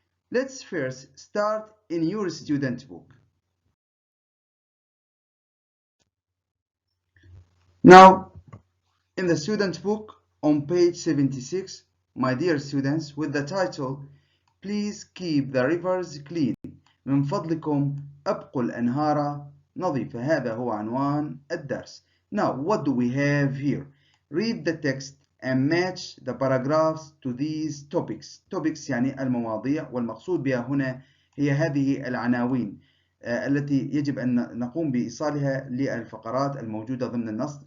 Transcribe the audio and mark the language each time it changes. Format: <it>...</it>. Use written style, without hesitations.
<en>Let's first start in your student book. Now, in the student book on page 76, my dear students, with the title Please Keep the Rivers Clean.</en> <ar>من فضلكم أبقوا الأنهار نظيفة. هذا هو عنوان الدرس.</ar> <en>Now, what do we have here? Read the text and match the paragraphs to these topics.</en> <ar>Topics يعني المواضيع، والمقصود بها هنا هي هذه العناوين التي يجب أن نقوم بإيصالها للفقرات الموجودة ضمن النص.</ar>